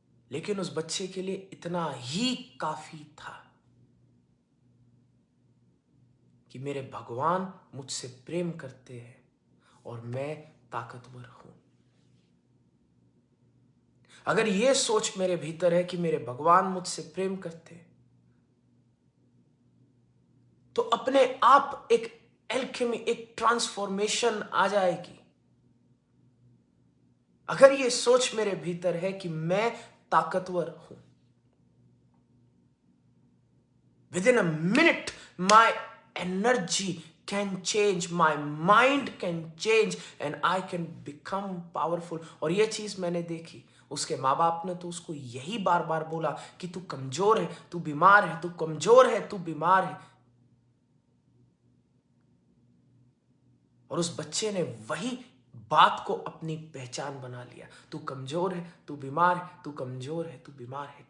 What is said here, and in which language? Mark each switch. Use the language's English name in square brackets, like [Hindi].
[Hindi] लेकिन उस बच्चे के लिए इतना ही काफी था कि मेरे भगवान मुझसे प्रेम करते हैं और मैं ताकतवर हूं। अगर यह सोच मेरे भीतर है कि मेरे भगवान मुझसे प्रेम करते हैं, तो अपने आप एक एल्केमी, एक ट्रांसफॉर्मेशन आ जाएगी। अगर यह सोच मेरे भीतर है कि मैं ताकतवर हूं, [English] within a minute my energy can change, my mind can change and I can become powerful। [Hindi] और यह चीज मैंने देखी। उसके माँ बाप ने तो उसको यही बार बार बोला कि तू कमजोर है, तू बीमार है, तू कमजोर है, तू बीमार है। और उस बच्चे ने वही बात को अपनी पहचान बना लिया। तू कमजोर है, तू बीमार है, तू कमजोर है, तू बीमार है।